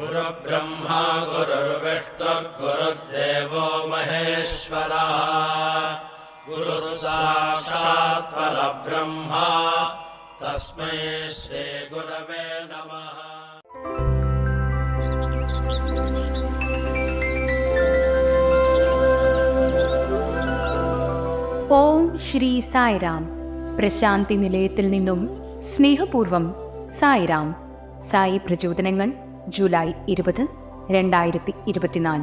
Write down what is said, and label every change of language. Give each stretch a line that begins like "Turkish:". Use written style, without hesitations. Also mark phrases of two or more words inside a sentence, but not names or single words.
Sanskrit: गुरुर्ब्रह्मा गुरुर्विष्णुर्गुरुर्देवो महेश्वरः गुरुः साक्षात् परब्रह्म तस्मै श्रीगुरवे नमः।
Malayalam: ഓം ശ്രീ സായിറാം. പ്രശാന്തി നിലയത്തിൽ നിന്നും സ്നേഹപൂർവം സായിറാം. സായി പ്രചോദനങ്ങൾ ജൂലൈ 20, 2024.